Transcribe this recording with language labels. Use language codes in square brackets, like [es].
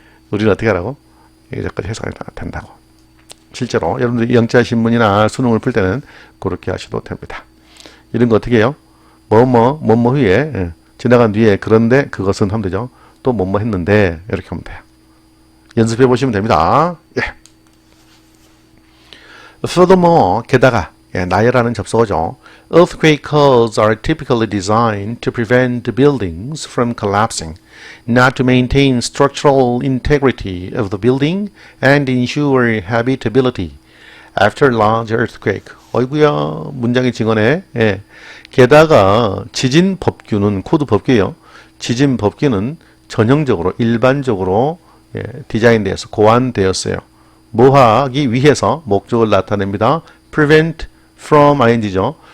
[ko] 우리는 어떻게 하라고? 여기까지 해석이 된다고. 실제로 여러분들이 영자신문이나 수능을 풀 때는 그렇게 하셔도 됩니다. 이런 거 어떻게 해요? 뭐뭐 후에 지나간 뒤에 그런데 그것은 하면 되죠. 또 뭐뭐 했는데 이렇게 하면 돼요. 연습해 보시면 됩니다. 예. Furthermore, 게다가 나열하는 접속어죠. [en] Earthquakes are typically designed to prevent buildings from collapsing, not to maintain structural integrity of the building and ensure habitability after large earthquake. [ko] 어이구야, 문장의 증언에 게다가 지진 법규는 코드 법규예요. 지진 법규는 전형적으로 일반적으로 디자인되어서 고안되었어요. 뭐 하기 위해서 목적을 나타냅니다. prevent from ing죠.